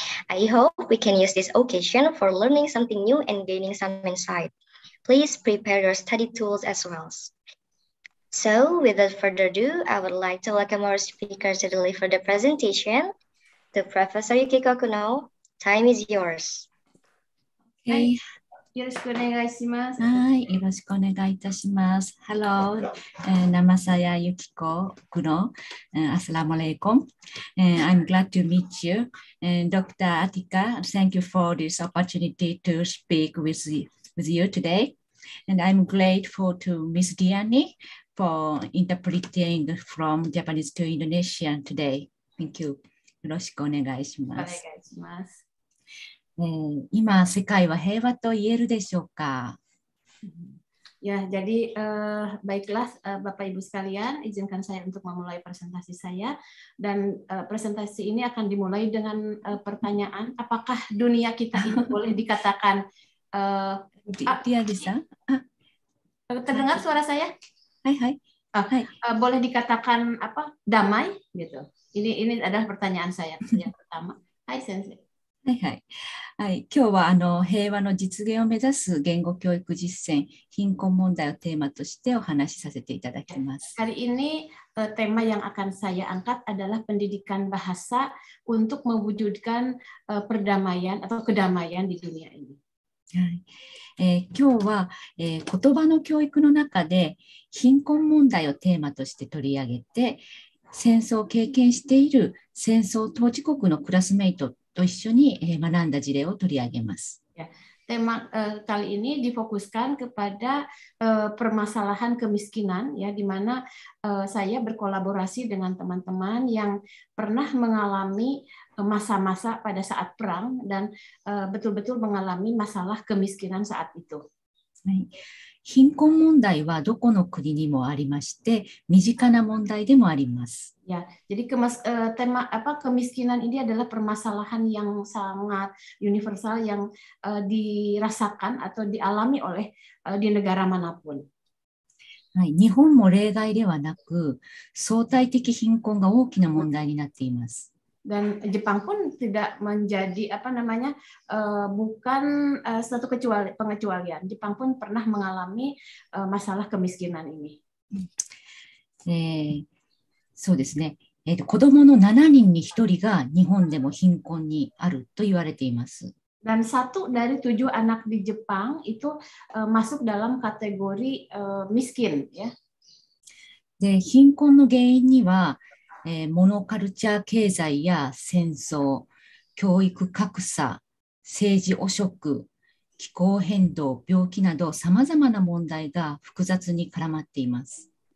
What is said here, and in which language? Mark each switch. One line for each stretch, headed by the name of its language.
English: I hope we can use this occasion for learning something new and gaining some insight. Please prepare your study tools as well. So without further ado, I would like to welcome our speaker to deliver the presentation. To Professor Yukiko Kuno, time is yours. Okay.
Japanese: よろしくお願いします。はい、よろしくお願いいたします。
Indonesian: Hello, nama saya Yukiko Kuno. Assalamualaikum.
English: I'm glad to meet you. Dr. Atika, thank you for this opportunity to speak with you today. And I'm grateful to Ms. Diani for interpreting from Japanese to Indonesian today. Thank you.
Japanese: よろしくお願いします。お願いします。今、世界は平和と言えるでしょうか。
Indonesian: Ya, jadi baiklah Bapak Ibu sekalian, izinkan saya untuk memulai presentasi saya, dan presentasi ini akan dimulai dengan pertanyaan, apakah dunia kita ini boleh dikatakan dia bisa? Terdengar suara saya? Hai, hai. Boleh dikatakan apa? Damai gitu. Ini adalah pertanyaan saya yang pertama. Hai Sensei.
Japanese: はいはいはい、今日は平和の実現を目指す言語教育実践、貧困問題をテーマとしてお話しさせていただきます。
Indonesian: Hari ini tema yang akan saya angkat adalah pendidikan bahasa untuk mewujudkan perdamaian atau kedamaian di dunia ini.
Japanese: 今日は、言葉の教育の中で貧困問題をテーマとして取り上げて、戦争を経験している戦争当事国のクラスメイトと一緒に学んだ事例を取り上げます。
Indonesian: Tema kali ini difokuskan kepada permasalahan kemiskinan, ya, di mana saya berkolaborasi dengan teman-teman yang pernah mengalami masa-masa pada saat perang dan betul-betul mengalami masalah kemiskinan saat itu.
Japanese: 貧困問題はどこの国にもありまして、身近な問題でもあります。
Indonesian: Ya, jadi tema kemiskinan ini adalah permasalahan yang sangat universal yang dirasakan atau dialami oleh di negara manapun.
Japanese: 日本も例外ではなく、相対的貧困が大きな問題になっています。
Indonesian: Dan Jepang pun tidak menjadi bukan satu pengecualian. Jepang pun pernah mengalami masalah kemiskinan ini.
Japanese: そうですね。子どもの7人に1人が日本でも貧困にあると言われています。
Indonesian: Dan 1 dari 7 anak di Jepang itu masuk dalam kategori miskin, ya.
Japanese: で、貧困の原因にはモノカルチャー経済や戦争、教育格差、政治汚職、気候変動、病気など様々な問題が複雑に絡まっています。